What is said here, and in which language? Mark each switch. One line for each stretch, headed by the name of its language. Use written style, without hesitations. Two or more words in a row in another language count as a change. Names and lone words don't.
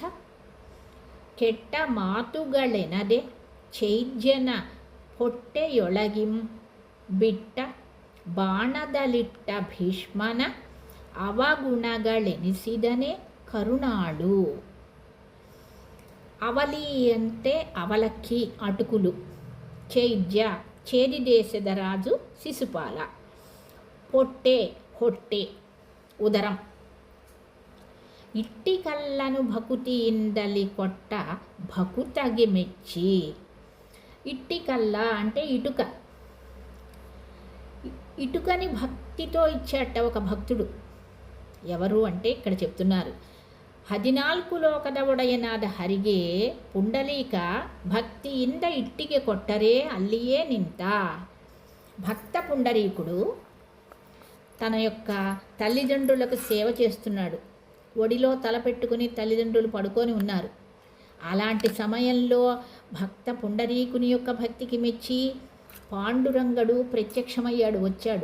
Kannada: ಕೆಟ್ಟ ಮಾತುಗಳೆನದೆ ಚೈದ್ಯನ ಹೊಟ್ಟೆಯೊಳಗಿಂ ಬಿಟ್ಟ ಬಾಣದಲಿಟ್ಟ ಭೀಷ್ಮನ ಅವಗುಣಗಳೆನಿಸಿದನೆ ಕರುಣಾಳು.
Telugu: ಅವಲಿ అంటే ಅವಲಕ್ಕಿ, ಅಟುಕುಲು. ಚೈದ್ಯ చేది దేశದ రాజు శిశుపాల. పొట్టే ಹೊಟ್ಟೆ, ఉదరం.
Kannada: ಇಟ್ಟಿ ಕಲ್ಲನು ಭಕುತಿಯಿಂದಲಿ ಕೊಟ್ಟ ಭಕುತಗೆ ಮೆಚ್ಚಿ.
Telugu: ఇట్టి కళ్ళ అంటే ఇటుక. ఇటుకని భక్తితో ఇచ్చేట ఒక భక్తుడు. ఎవరు అంటే ఇక్కడ చెప్తున్నారు,
Kannada: 14 ಲೋಕದ ಒಡೆಯನಾದ ಹರಿಗೆ ಪುಂಡಲೀಕ ಭಕ್ತಿಯಿಂದ ಇಟ್ಟಿಗೆ ಕೊಟ್ಟರೆ ಅಲ್ಲಿಯೇ ನಿಂತ.
Telugu: భక్త పుండరీకుడు తన యొక్క తల్లిదండ్రులకు సేవ చేస్తున్నాడు. ఒడిలో తలపెట్టుకుని తల్లిదండ్రులు పడుకొని ఉన్నారు. అలాంటి సమయంలో భక్త పుండరీకుని యొక్క భక్తికి మెచ్చి పాండురంగడు ప్రత్యక్షమయ్యాడు, వచ్చాడు.